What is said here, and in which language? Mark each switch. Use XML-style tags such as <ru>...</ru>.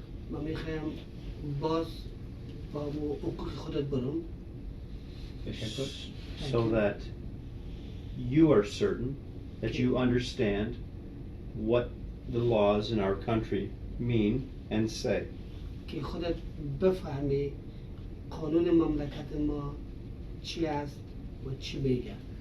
<fa>من میخوایم باز با حقوق خودت برم.</fa> <en>So that you are certain that you understand what the laws in our country mean and say.</en> <fa>که خودت بفهمی قانون مملکت ما چی است و چی میگه.</fa>